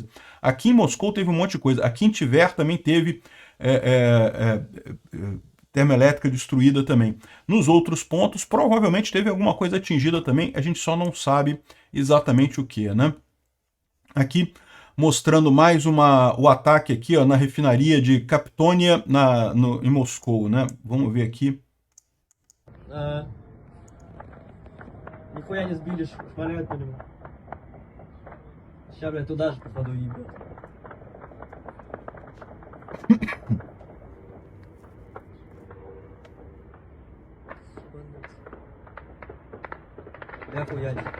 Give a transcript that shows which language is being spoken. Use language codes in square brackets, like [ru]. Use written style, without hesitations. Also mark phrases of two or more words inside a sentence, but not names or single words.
[pt] Aqui em Moscou teve um monte de coisa. Aqui em Tver também teve termoelétrica destruída também. Nos outros pontos, provavelmente teve alguma coisa atingida também, a gente só não sabe exatamente o que, né? Aqui, mostrando mais o ataque aqui, ó, na refinaria de Kaptonia, em Moscou, né? Vamos ver aqui. [ru] Нихуя не сбили, шмаляют по нему. Сейчас, блядь, туда же попаду, ебать. Да хуяли.